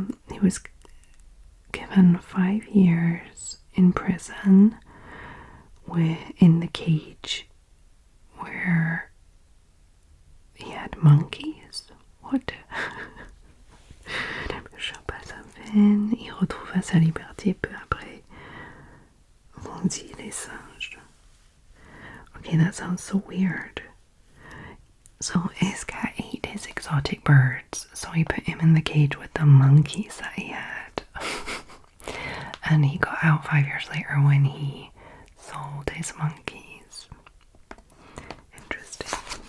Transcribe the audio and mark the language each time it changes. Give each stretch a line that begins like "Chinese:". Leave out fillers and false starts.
English: He was given 5 years in prison in the cage where he had monkeys. What?
French: Le chat passe à peine, il retrouva sa liberté peu après. Vendit les singes.
English: Okay, that sounds so weird. So his cat ate his exotic birds, so he put him in the cage with the monkeys that he had. And he got out 5 years later when he sold his monkeys. Interesting.